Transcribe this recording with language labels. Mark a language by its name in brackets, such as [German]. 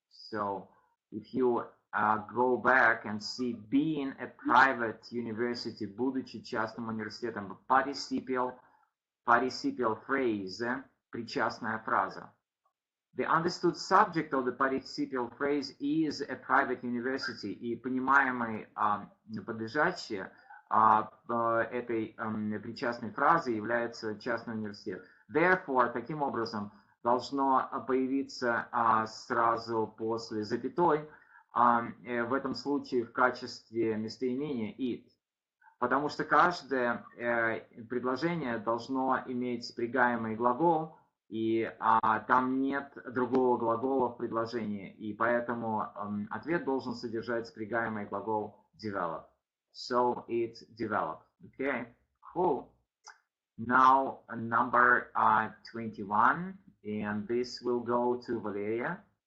[English] So if you go back and see, being a private university, [Russian] будучи частным университетом, [English] participial phrase, [Russian] причастная фраза. [English] The understood subject of the participial phrase is a private university, [Russian] и понимаемый подлежащее этой причастной фразы является частный университет. Therefore, таким образом, должно появиться сразу после запятой, в этом случае в качестве местоимения it, потому что каждое предложение должно иметь спрягаемый глагол, и там нет другого глагола в предложении, и поэтому ответ должен содержать спрягаемый глагол develop. [English] So it developed. Okay, cool. Now number 21, and this will go to Valeria.